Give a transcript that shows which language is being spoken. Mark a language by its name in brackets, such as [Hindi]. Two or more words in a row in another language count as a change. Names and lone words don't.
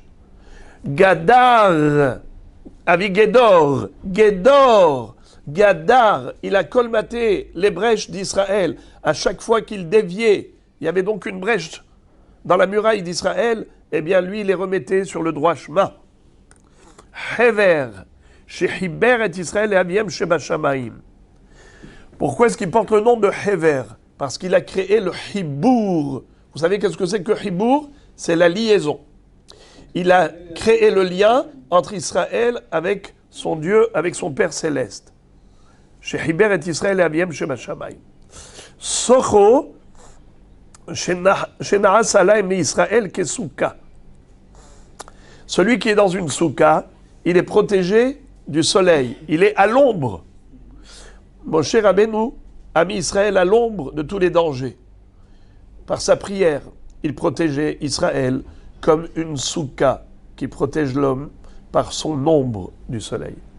[French] Gadar, Avigedor, Gedor, Gadar, il a colmaté les brèches d'Israël. À chaque fois qu'il déviait, il y avait donc une brèche dans la muraille d'Israël, eh bien lui, il les remettait sur le droit chemin. [Hebrew] חבר, שחיבר את ישראל את אביהם שבשמים. [French] Pourquoi est-ce qu'il porte le nom de Hever? Parce qu'il a créé le Hibour. Vous savez qu'est-ce que c'est que Hibour? C'est la liaison. Il a créé le lien entre Israël avec son Dieu, avec son Père céleste. [Hebrew] שחיבר את ישראל את אביהם שבשמים. סוכו, שנעשה עליהם ישראל כסוכה. [French] Celui qui est dans une souka, il est protégé du soleil. Il est à l'ombre. Moshe Rabbeinu a mis Israël à l'ombre de tous les dangers. Par sa prière, il protégeait Israël comme une souka qui protège l'homme par son ombre du soleil.